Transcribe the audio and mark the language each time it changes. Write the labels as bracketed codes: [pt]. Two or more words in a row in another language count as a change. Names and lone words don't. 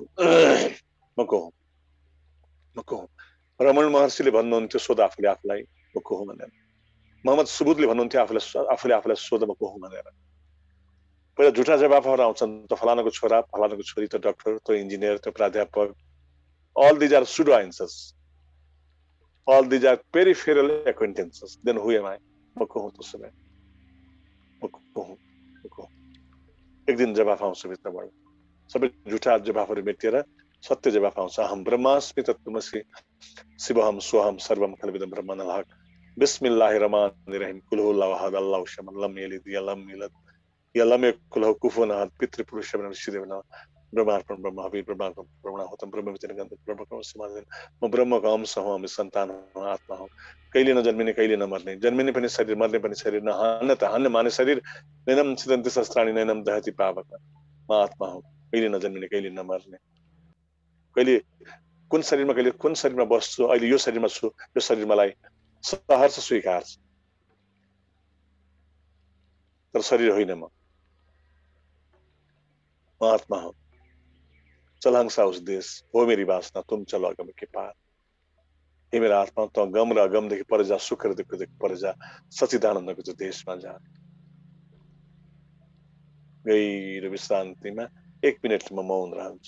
[ne] म को हुँ? म को हुँ? रमण महर्षिले भन्नुहुन्थ्यो सोध आफूले आफूलाई म को हुँ भनेर। मोहम्मद सुबुतले भन्नुहुन्थ्यो आफूले आफूलाई सोध म को हुँ भनेर। पहिला झुटा जवाफहरू आउँछन्, त फलानाको छोरा, फलानाको छोरी, त डाक्टर, त इन्जिनियर, त प्राध्यापक। [en] All these are pseudo answers. All these are peripheral acquaintances. Then who am I? [ne] म को हुँ? त्यसो भए म को हुँ? एक दिन जवाफ आउँछ भित्रबाट। सबै झुटा जवाफहरू मेटिएर सत्य जवाफ आउँछ। [sa] अहम ब्रह्मास्मि तत्त्वमसि शिवहम सोहम सर्वम खलविदं ब्रह्माण्डं। [ar] بسم الله الرحمن الرحيم. قل هو الله أحد الله الصمد لم يلد ولم يولد ولم يكن له كفوا أحد. [sa] पितृपुरुष नमः ब्रह्मार्पण ब्रह्म हवि ब्रह्मार्पण ब्रह्मणोतम ब्रह्म विचन गंध ब्रह्म समाधि। [ne] म ब्रह्मको अंश हूँ, म सन्तान हूँ, आत्मा हूँ। कहिले नजन्मिने, कहिले नमर्ने, जन्मिने पनि शरीर, मर्ने पनि शरीर, न हन्न त हन्न माने शरीर। नैनम छिदन्ति शस्त्राणि नैनम दहति पावक। म आत्मा हूँ, कहिले नजन्मिने, कहिले नमर्ने। कहिले कुन शरीरमा, कहिले कुन शरीरमा बस्छु, अहिले यो शरीरमा छु, यो शरीर मलाई सहर्ष स्वीकार छ, तर शरीर होइन। म आत्मा हूँ। [hi] चलहंसा उस देश हो मेरी वासना, तुम चलो अगम के पार। [ne] हे मेरा आत्मा, तो गम र अगमदेखि पर जा, सुख र दुःखदेखि पर जा, सच्चिदानन्दको चाहिँ देशमा जा। गहिरो विश्रान्तिमा 1 मिनट म मौन रहन्छु।